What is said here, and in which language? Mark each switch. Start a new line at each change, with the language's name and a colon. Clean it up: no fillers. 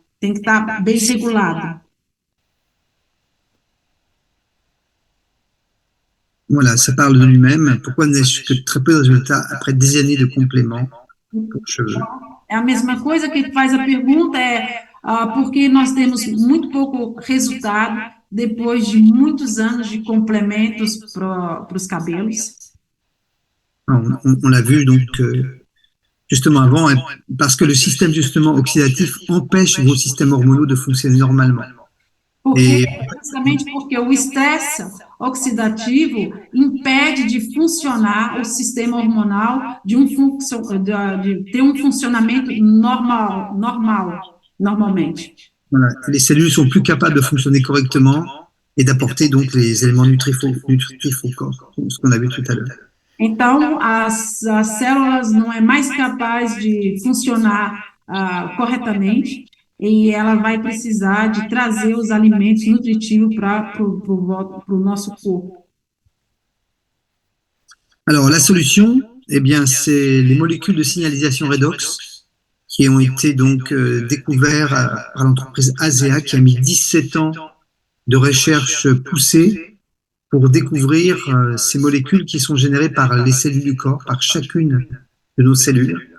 Portuguese: Tem que estar bem regulado.
French: Voilà, ça parle de lui-même. Pourquoi n'ai-je que très peu de résultats après des années de compléments pour cheveux?
Portuguese: É a mesma coisa que faz a pergunta, porque nós temos muito pouco resultado depois de muitos anos de complementos para os cabelos.
French: On l'a vu donc justement avant, parce que le système justement oxydatif empêche vos systèmes hormonaux de fonctionner normalement.
Portuguese: Justamente porque o estresse oxidativo impede de funcionar o sistema hormonal, de ter um funcionamento normalmente.
French: Voilà. Les cellules sont plus capables de fonctionner correctement et d'apporter donc les éléments nutritifs au corps, ce qu'on a vu tout à l'heure.
Portuguese: Então, as células não é mais capaz de funcionar corretamente e ela vai precisar de trazer os alimentos nutritivos para o nosso corpo.
French: Alors, la solution, eh bien, c'est les molécules de signalisation redox qui ont été donc découvertes par l'entreprise ASEA qui a mis 17 ans de recherche poussée pour découvrir ces molécules qui sont générées par les cellules du corps, par chacune de nos cellules.